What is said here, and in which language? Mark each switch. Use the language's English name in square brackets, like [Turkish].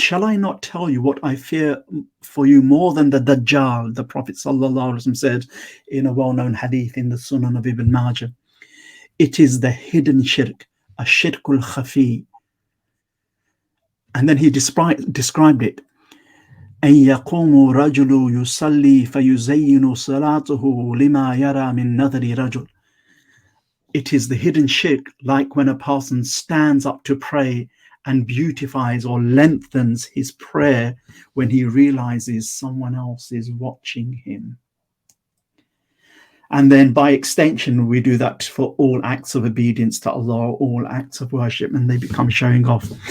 [English] Shall I not tell you what I fear for you more than the Dajjal? The Prophet ﷺ said in a well-known hadith in the Sunan of Ibn Majah. It is the hidden shirk, a shirkul khafi. And then he described it. [Arabic] أن يقوم رجل يصلي فيزين صلاته لما يرى من نظر رجل. [English] It is the hidden shirk, like when a person stands up to pray and beautifies or lengthens his prayer when he realizes someone else is watching him. And then by extension, we do that for all acts of obedience to Allah, all acts of worship, and they become showing off.